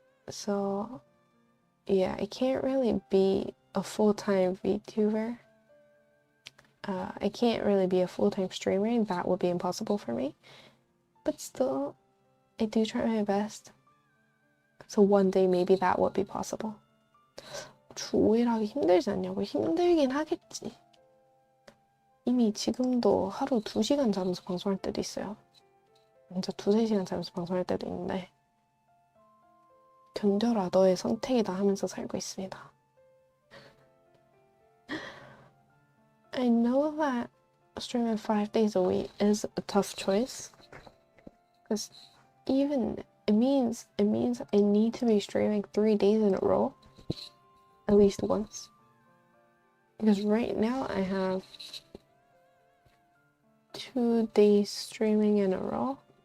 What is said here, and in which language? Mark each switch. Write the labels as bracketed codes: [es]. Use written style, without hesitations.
[en] So, yeah, I can't really be a full-time VTuber. I can't really be a full-time streamer. That would be impossible for me. But still, I do try my best. So one day maybe that would be possible. [ko] 주 5일 하기 힘들지 않냐고? 힘들긴 하겠지. 이미 지금도 하루 2시간 자면서 방송할 때도 있어요. 진짜 2-3시간 자면서 방송할 때도 있는데 견뎌라, 너의 선택이다 하면서 살고 있습니다. [en] I know that streaming 5 days a week is a tough choice because it means I need to be streaming 3 days in a row at least once, because right now I have 2 days streaming in a row.